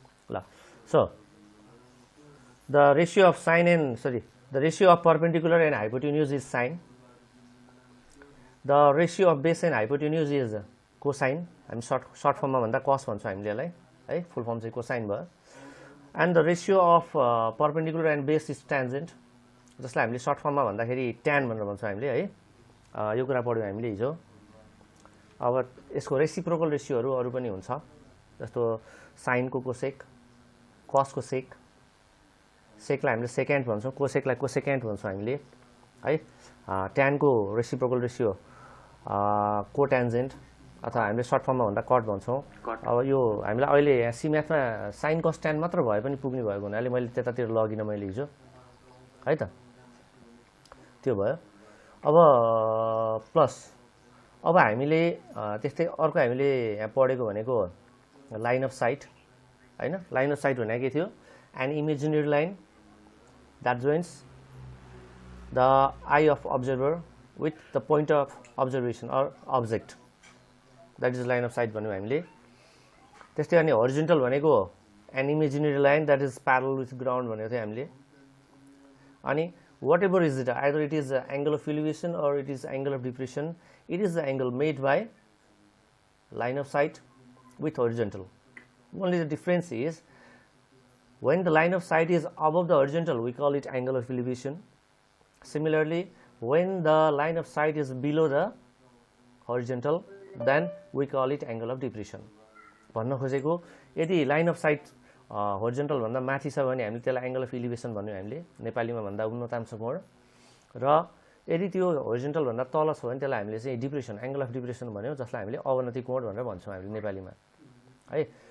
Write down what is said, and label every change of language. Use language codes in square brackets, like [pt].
[en] ल so the ratio of sine and the ratio of perpendicular and hypotenuse is sine, the ratio of base and hypotenuse is cosine, [ne] हामी short form मा भन्दा cos भन्छौँ हामीले यसलाई है, full form चाहिँ cosine भयो, [en] and the ratio of perpendicular and base is tangent, [ne] जसलाई हामीले short form मा भन्दाखेरि tan भनेर भन्छौँ हामीले है, यो कुरा पढ्यौँ हामीले हिजो। अब यसको रेसिप्रोकल रेसियोहरू अरू पनि हुन्छ, जस्तो sin को cosec, cos को sec, सेकलाई हामीले सेकेन्ड भन्छौँ, कोसेकलाई कोसेकेन्ड भन्छौँ हामीले है, ट्यानको रेसिप्रोकल रेसियो कोट्यान्जेन्ट अथवा हामीले सर्ट फर्ममा भन्दा कट भन्छौँ। अब यो हामीलाई अहिले यहाँ सिम्याथमा साइन कस ट्यान मात्र भए पनि पुग्ने भएको हुनाले मैले त्यतातिर लगिनँ मैले हिजो है त, त्यो भयो। अब प्लस अब हामीले त्यस्तै अर्को हामीले यहाँ पढेको भनेको लाइन अफ साइट हैन, लाइन अफ साइट भनेको के थियो, [en] an imaginary line that joins the eye of observer with the point of observation or object, that is line of sight [ne] भन्यौँ हामीले। त्यस्तै अनि [en] horizontal भनेको an imaginary line that is parallel with ground [ne] भनेको थियो हामीले। [en] अनि whatever is it, either it is angle of elevation or it is angle of depression, it is the angle made by line of sight with horizontal. Only the difference is when the line of sight is above the horizontal, we call it angle of elevation. Similarly, when the line of sight is below the horizontal, then we call it angle of depression. [ne] भन्न खोजेको यदि line of site होरिजोन्टल भन्दा माथि छ भने हामीले त्यसलाई angle of elevation भन्यौँ हामीले नेपालीमा भन्दा उन्नतांश कोण, र यदि त्यो होरिजोन्टल भन्दा तल छ भने त्यसलाई हामीले चाहिँ डिप्रेसन, एंगल अफ डिप्रेसन भन्यौँ, जसलाई हामीले अवनति कोण भनेर भन्छौँ हामीले नेपालीमा है।